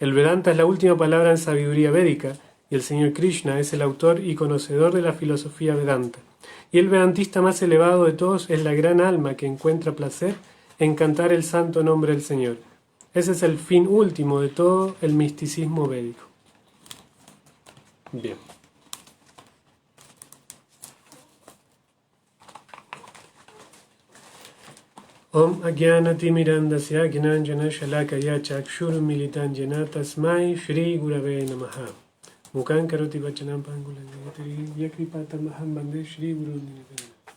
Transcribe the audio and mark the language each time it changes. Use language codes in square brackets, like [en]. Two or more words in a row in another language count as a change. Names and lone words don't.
[es] El Vedanta es la última palabra en sabiduría védica, y el Señor Krishna es el autor y conocedor de la filosofía Vedanta. Y el vedantista más elevado de todos es la gran alma que encuentra placer en cantar el santo nombre del Señor. Ese es el fin último de todo el misticismo védico. Bien. [sa] ॐ अज्ञानतिमिरान्धस्य ज्ञानाञ्जन शलाकया चक्षुर् मीलितं जन तस्मै श्री गुरवे नमः. मूकं करोति वाचनं पङ्गुलं यत्कृपा तमहं वन्दे श्री गुरु निधनम्.